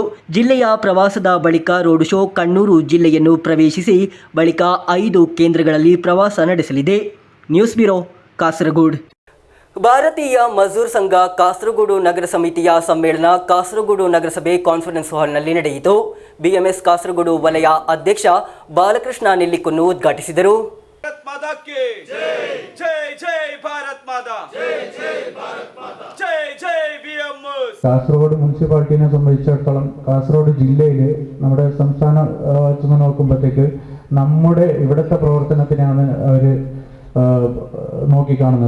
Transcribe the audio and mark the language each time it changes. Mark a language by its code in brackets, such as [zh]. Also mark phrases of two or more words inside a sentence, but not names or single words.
[kn] ಜಿಲ್ಲೆಯ ಪ್ರವಾಸದ ಬಳಿಕ ರೋಡ್ ಶೋ ಕಣ್ಣೂರು ಜಿಲ್ಲೆಯನ್ನು ಪ್ರವೇಶಿಸಿ ಬಳಿಕ 5 ಕೇಂದ್ರಗಳಲ್ಲಿ ಪ್ರವಾಸ ನಡೆಸಲಿದೆ. ನ್ಯೂಸ್ ಬ್ಯೂರೋ, ಕಾಸರಗೋಡು. ಭಾರತೀಯ ಮಜ್ದೂರ್ ಸಂಘ ಕಾಸರಗೋಡು ನಗರ ಸಮಿತಿಯ ಸಮ್ಮೇಳನ ಕಾಸರಗೋಡು ನಗರಸಭೆ ಕಾನ್ಫರೆನ್ಸ್ ಹಾಲ್ನಲ್ಲಿ ನಡೆಯಿತು. ಬಿಎಂಎಸ್ ಕಾಸರಗೋಡು ವಲಯ ಅಧ್ಯಕ್ಷ ಬಾಲಕೃಷ್ಣ ನೆಲ್ಲಿಕುನ್ನು ಉದ್ಘಾಟಿಸಿದರು. [ml] കാസർഗോഡ് മുനിസിപ്പാലിറ്റിനെ സംബന്ധിച്ചിടത്തോളം കാസർഗോഡ് ജില്ലയിൽ നമ്മുടെ സംസ്ഥാന വെച്ച് നോക്കുമ്പോഴത്തേക്ക് നമ്മുടെ ഇവിടുത്തെ പ്രവർത്തനത്തിനാണ് അവർ നോക്കിക്കാണുന്നത്.